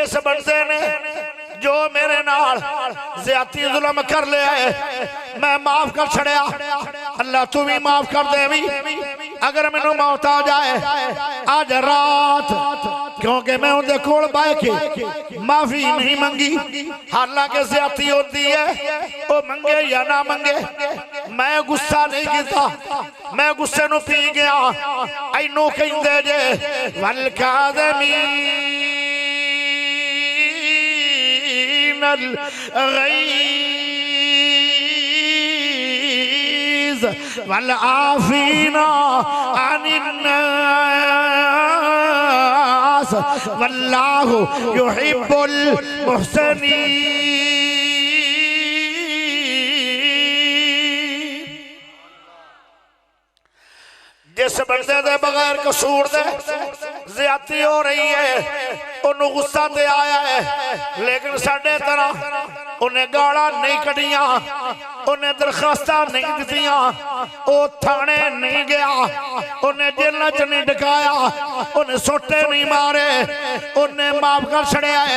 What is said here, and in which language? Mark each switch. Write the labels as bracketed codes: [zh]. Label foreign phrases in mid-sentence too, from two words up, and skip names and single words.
[pa] اس بندے نے جو میرے نال زیادتی ظلم کر لیا ہے میں معاف کر چھڈیا، اللہ تو بھی معاف کر دے بھی. اگر مینوں موت آ جائے آج رات، کیونکہ میں ان کے کول بہہ کے معافی نہیں منگی، حالانکہ زیادتی ہوتی ہے او منگے یا نہ منگے، میں غصہ نہیں کیا، میں غصے نوں پی گیا. اینوں کہندے جے [ar] والكاظمين الغيظ عزيز والعافين عن الناس والله يحب المحسنين. [pa] جس بندے دے بغیر قصور دے زیادتی ہو رہی ہے انہیں غصہ تے آیا ہے، لیکن ساڈے طرح انہیں گالاں نہیں کڈھیاں، انہیں درخواست نہیں دتیاں، او تھانے نہیں گیا، انہیں جیل چ نہیں ڈکایا، انہیں سوٹے نہیں مارے، انہیں معاف کر چھڈیا ہے.